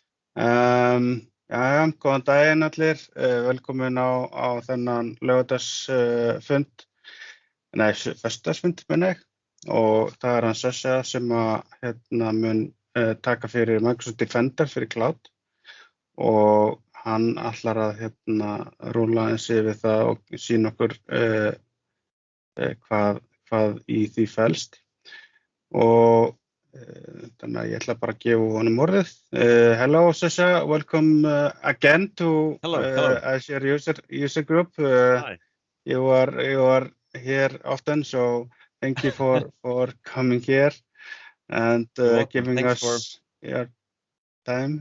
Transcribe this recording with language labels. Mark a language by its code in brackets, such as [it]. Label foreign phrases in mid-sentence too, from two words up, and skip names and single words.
[is] Góðan daginn allir, velkomin á þennan laugardagsfund, föstudagsfund meina ég, og það er hann Sasha sem mun taka fyrir Microsoft Defender fyrir cloud og hann ætlar að rúlla eins yfir það og sýna okkur hvað í því felst. Og þannig að ég ætla bara að gefa honum orðið. [en] Hello Sasha, welcome again to Azure user group. Hi. You are here often, so thank you for coming here and giving us your time.